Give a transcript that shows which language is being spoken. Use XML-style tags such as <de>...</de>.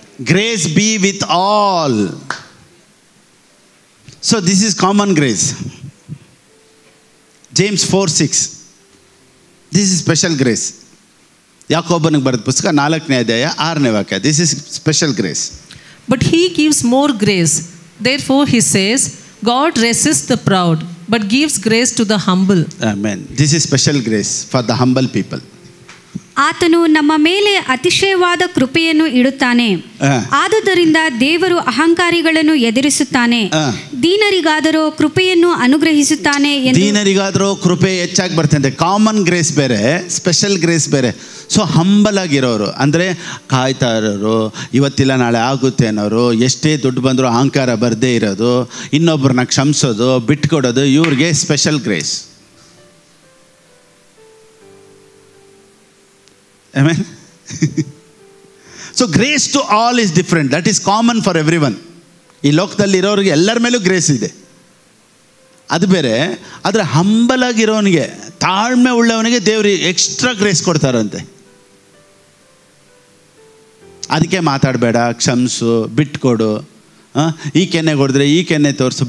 <en>Grace be with all. So this is common grace. James 4:6, this is special grace.</en> <kn>ಯಾಕೋಬನಿಗೆ ಬರೆದ ಪುಸ್ತಕ 4ನೇ ಅಧ್ಯಾಯ 6ನೇ ವಾಕ್ಯ.</kn> <en>This is special grace. But he gives more grace. Therefore he says, God resists the proud, but gives grace to the humble. Amen. This is special grace for the humble people.</en> <kn>ಆತನು ನಮ್ಮ ಮೇಲೆ ಅತಿಶಯವಾದ ಕೃಪೆಯನ್ನು ಇಡುತ್ತಾನೆ. ಆದುದರಿಂದ ದೇವರು ಅಹಂಕಾರಿಗಳನ್ನು ಎದುರಿಸುತ್ತಾನೆ, ದೀನರಿಗಾದರೂ ಕೃಪೆಯನ್ನು ಅನುಗ್ರಹಿಸುತ್ತಾನೆ. ದೀನರಿಗಾದರೂ ಕೃಪೆ ಹೆಚ್ಚಾಗಿ ಬರ್ತದೆ. ಕಾಮನ್ ಗ್ರೇಸ್ ಬೇರೆ, ಸ್ಪೆಷಲ್ ಗ್ರೇಸ್ ಬೇರೆ. ಸೊ ಹಂಬಲ್ ಆಗಿರೋರು ಅಂದರೆ ಕಾಯ್ತಾ ಇರೋರು, ಇವತ್ತಿಲ್ಲ ನಾಳೆ ಆಗುತ್ತೆ ಅನ್ನೋರು, ಎಷ್ಟೇ ದುಡ್ಡು ಬಂದರೂ ಅಹಂಕಾರ ಬರದೇ ಇರೋದು, ಇನ್ನೊಬ್ಬರನ್ನ ಕ್ಷಮಿಸೋದು, ಬಿಟ್ಕೊಡೋದು, ಇವ್ರಿಗೆ special grace.</kn> <en>Amen. So grace to all is different. That is common for everyone.</en> <kn>ಈ ಲೋಕದಲ್ಲಿ ಇರೋರಿಗೆ ಎಲ್ಲರ ಮೇಲೂ ಗ್ರೇಸ್ ಇದೆ, ಅದು ಬೇರೆ. ಆದರೆ ಹಂಬಲ್ ಆಗಿರೋನಿಗೆ, ತಾಳ್ಮೆ ಉಳ್ಳವನಿಗೆ ದೇವರು ಎಕ್ಸ್ಟ್ರಾ ಗ್ರೇಸ್ ಕೊಡ್ತಾರಂತೆ. ಅದಕ್ಕೆ ಮಾತಾಡಬೇಡ, ಕ್ಷಮಿಸು, ಬಿಟ್ಕೊಡು, ಈ ಕೆನ್ನೆ ಹೊಡೆದ್ರೆ ಈ ಕೆನ್ನೆ ತೋರಿಸು.</kn>